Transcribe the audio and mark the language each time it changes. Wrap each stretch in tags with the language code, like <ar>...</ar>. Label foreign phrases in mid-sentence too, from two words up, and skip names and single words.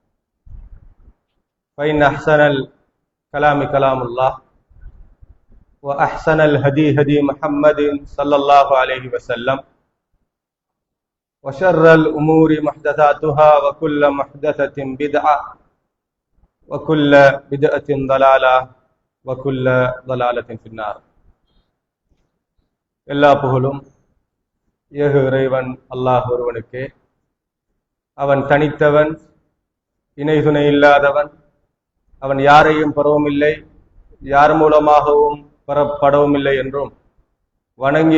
<ar>فإن أحسن الكلام كلام الله وأحسن الهدي هدي محمد صلى الله عليه وسلم وشر الأمور محدثاتها وكل محدثة بدعة وكل بدعة ضلالة وكل ضلالة في النار.</ar> <ta>எல்லா புகழும் ஏக இறைவன் அல்லாஹ் ஒருவனுக்கே. அவன் தனித்தவன், இணை துணை இல்லாதவன். அவன் யாரையும் பெறவும் இல்லை, யார் மூலமாகவும் பெறப்படவும் இல்லை என்றும், வணங்கி</ta>